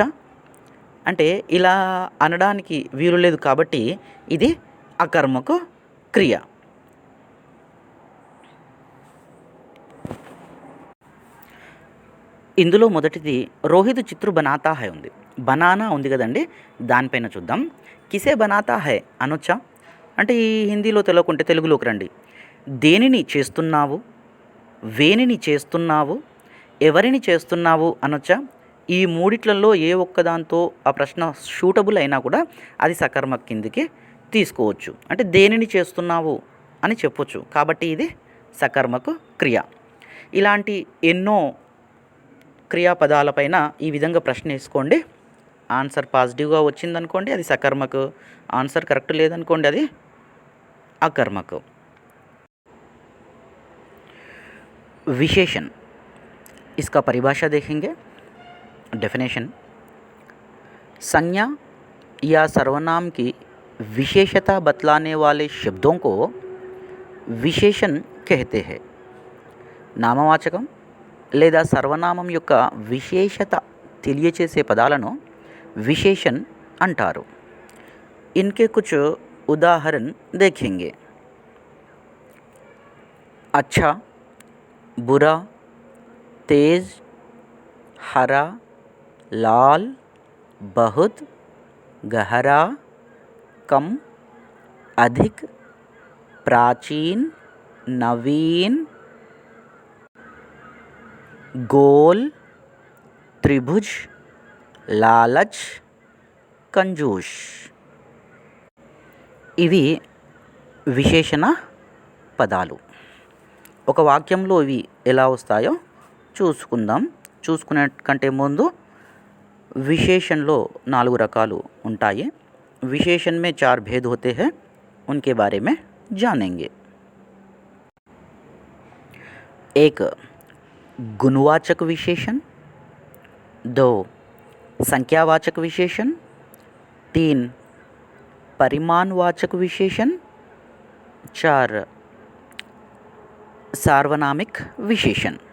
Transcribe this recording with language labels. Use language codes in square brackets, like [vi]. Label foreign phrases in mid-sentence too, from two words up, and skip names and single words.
[te] అంటే ఇలా అనడానికి వీలు లేదు కాబట్టి ఇది అకర్మక క్రియ. ఇందులో మొదటిది రోహిత్ [hi] चित्र बनाता है [te] ఉంది. బనానా ఉంది కదండి, దానిపైన చూద్దాం. [hi] किसे बनाता है అనొచ్చా? [te] అంటే ఈ హిందీలో తెలియకుంటే తెలుగులోకి రండి. దేనిని చేస్తున్నావు, వేనిని చేస్తున్నావు, ఎవరిని చేస్తున్నావు అనొచ్చా? ఈ మూడిట్లలో ఏ ఒక్కదాంతో ఆ ప్రశ్న షూటబుల్ అయినా కూడా అది సకర్మక కిందికి తీసుకోవచ్చు. అంటే దేనిని చేస్తున్నావు అని చెప్పొచ్చు కాబట్టి ఇది సకర్మక క్రియ. ఇలాంటి ఎన్నో క్రియాపదాలపైన ఈ విధంగా ప్రశ్న వేసుకోండి. [en] answer positive [te] వచ్చిందనుకోండి అది సకర్మక, [en] answer correct [te] లేదనుకోండి అది अकर्मक। [hi] विशेषण, इसका परिभाषा देखेंगे। डेफिनेशन, संज्ञा या सर्वनाम की विशेषता बतलाने वाले शब्दों को विशेषण कहते हैं। [te] నామవాచకం లేదా సర్వనామం యొక్క విశేషత తెలియచేసే పదాలను విశేషణ్ అంటారు। [hi] इनके कुछ उदाहरण देखेंगे। अच्छा, बुरा, तेज, हरा, लाल, बहुत, गहरा, कम, अधिक, प्राचीन, नवीन, गोल, त्रिभुज, लालच, कंजूस। [te] ఇవి విశేషణ పదాలు। ఒక వాక్యంలో ఇవి ఎలా వస్తాయో చూసుకుందాం। చూసుకునే కంటే ముందు విశేషణలో 4 రకాలు ఉంటాయి। [hi] विशेषण में 4 भेद होते हैं, उनके बारे में जानेंगे। 1 गुणवाचक विशेषण, 2 संख्यावाचक विशेषण, 3 परिमाणवाचक विशेषण, 4 सार्वनामिक विशेषण।